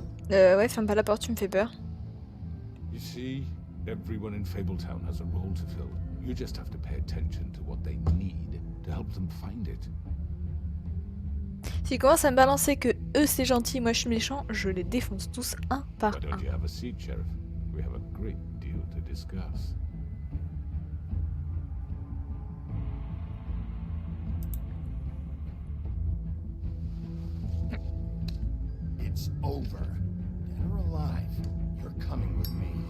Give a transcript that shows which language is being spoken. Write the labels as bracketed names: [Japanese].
[French] Ouais, ferme pas la porte, tu me fais peur. [English] You see, everyone in Fabletown has a role to fill. You just have to pay attention to what they need to help them find it. [French] S'ils commencent à me balancer que eux c'est gentil, moi je suis méchant, je les défonce tous un par [English] Why [French] un. [English] don't you have a seat, Sheriff? We have a great deal to discuss. It's over. Dead or alive, you're coming with me.